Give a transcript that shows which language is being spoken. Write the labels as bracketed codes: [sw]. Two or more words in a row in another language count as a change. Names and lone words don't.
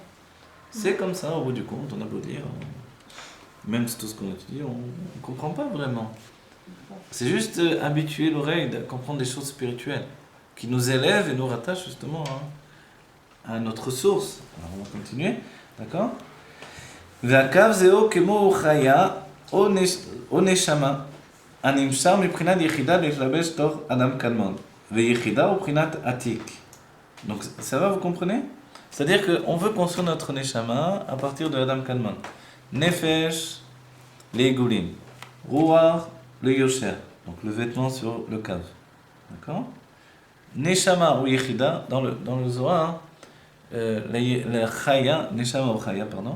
[fr] C'est comme ça, au bout du compte, on a beau dire, même si tout ce qu'on étudie, on ne comprend pas vraiment. C'est juste habituer l'oreille à comprendre des choses spirituelles, qui nous élèvent et nous rattachent justement à notre source. Alors on va continuer, d'accord? [he] והקו זהו כמו חיה או נשמה הנמשך מבחינת יחידה להתלבש תוך אדם קדמון ויחידה הוא מבחינת עתיק. [fr] Donc ça va, vous comprenez? C'est-à-dire qu'on veut construire notre neshama à partir de Adam Kadmon. Nefesh, les goulim. Ruach, le yosher. Donc le vêtement sur le kav. D'accord? Neshama ou yechida, dans le Zohar, la chaya, neshama ou chaya, pardon.